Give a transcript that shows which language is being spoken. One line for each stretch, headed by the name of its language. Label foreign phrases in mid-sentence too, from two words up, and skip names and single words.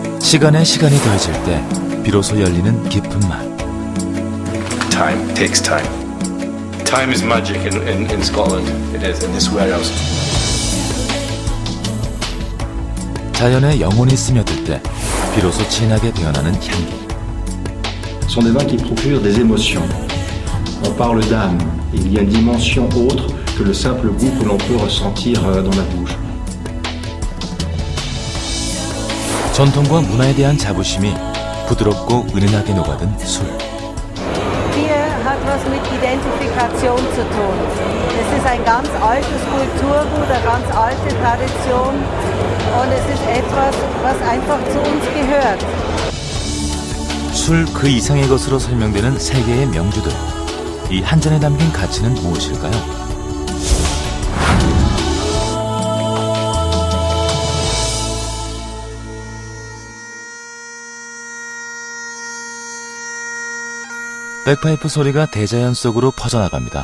Korean: 시간에 시간이 더해질 때 비로소 열리는 깊은 맛.
English: Time takes time. Time is magic in Scotland. It is in this warehouse.
Korean: 자연의 영혼이 스며들 때 비로소 진하게 배어나는 향기.
French: Ce sont des vins qui procurent des émotions. On parle d'âme. Il y a une dimension autre que le simple goût que l'on peut ressentir dans la bouche.
Korean: 전통과 문화에 대한 자부심이 부드럽고 은은하게 녹아든 술.
German: Bier hat was mit Identifikation zu tun. Es ist ein ganz altes Kulturgut, eine ganz alte Tradition und es ist etwas, was einfach zu uns gehört.
Korean: 술 그 이상의 것으로 설명되는 세계의 명주들. 이 한 잔에 담긴 가치는 무엇일까요? 백파이프 소리가 대자연 속으로 퍼져나갑니다.